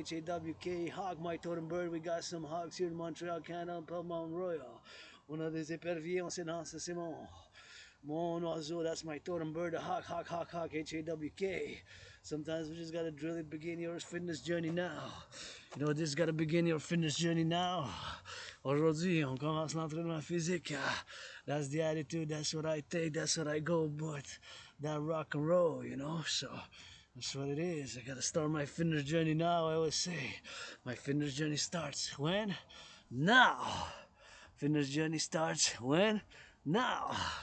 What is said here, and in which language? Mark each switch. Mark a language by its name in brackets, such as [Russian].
[English] HAWK, hawk, my totem bird. We got some hawks here in Montreal, Canada, Mount Royal. [French] On a des éperviers, on sait non, ça c'est mon oiseau, [English] that's my totem bird, a hawk, hawk, hawk, hawk, HAWK. Sometimes we just gotta drill it, begin your fitness journey now. You know, just gotta begin your fitness journey now. [French] Aujourd'hui, on commence l'entraînement physique. [English] That's the attitude, that's what I take, that's what I go, but that rock and roll, you know, so that's what it is. I gotta start my fitness journey now, I always say. My fitness journey starts when? Now. Fitness journey starts when? Now.